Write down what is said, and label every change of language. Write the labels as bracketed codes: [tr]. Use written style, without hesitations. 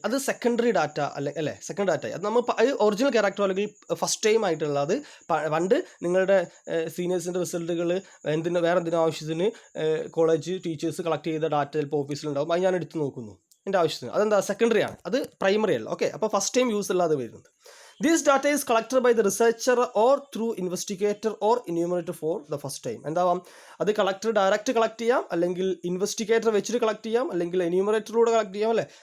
[ml] അത് secondary data അല്ലേ? Second data ആയി. അത് നമ്മൾ ഒറിജിനൽ ക്യാരക്ടർ അല്ലെങ്കിൽ ഫസ്റ്റ് ടൈം ആയിട്ടുള്ളത്. പണ്ട് നിങ്ങളുടെ സീനിയേഴ്സിൻ്റെ റിസൾട്ടുകൾ വേറെ എന്തിനും ആവശ്യത്തിന് കോളേജ് ടീച്ചേഴ്സ് കളക്ട് ചെയ്ത ഡാറ്റ ചിലപ്പോൾ ഓഫീസിലുണ്ടാവും. അത് ഞാൻ എടുത്ത് നോക്കുന്നു എൻ്റെ ആവശ്യത്തിന്. അതെന്താ? സെക്കൻഡറി ആണ്, അത് പ്രൈമറി അല്ല. ഓക്കെ, അപ്പോൾ ഫസ്റ്റ് ടൈം യൂസ് അല്ലാതെ വരുന്നത്. [en] This data is collected by the researcher or through investigator or enumerator for the first time. [ml] എന്താവാം? അത് കളക്ടർ ഡയറക്റ്റ് കളക്ട് ചെയ്യാം, അല്ലെങ്കിൽ ഇൻവെസ്റ്റിഗേറ്റർ വെച്ചിട്ട് കളക്ട് ചെയ്യാം, അല്ലെങ്കിൽ എന്യൂമറേറ്ററിലൂടെ കളക്ട് ചെയ്യാം അല്ലേ?